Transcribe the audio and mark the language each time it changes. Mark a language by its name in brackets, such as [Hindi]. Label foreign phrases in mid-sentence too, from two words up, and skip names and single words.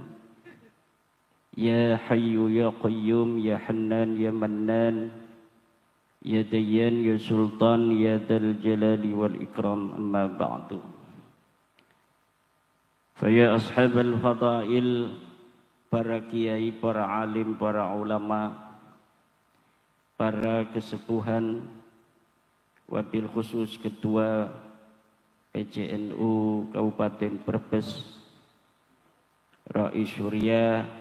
[Arabic] يا حي يا قيوم، يا حنان يا منان، يا ديان يا سلطان، يا ذا الجلال والإكرام، أما بعد. فيا أصحاب الفضائل, [Indonesian] para kiai, para alim, para ulama, para kesepuhan, [Arabic] وبالخصوص [Indonesian] ketua PCNU Kabupaten Brebes, Rais Surya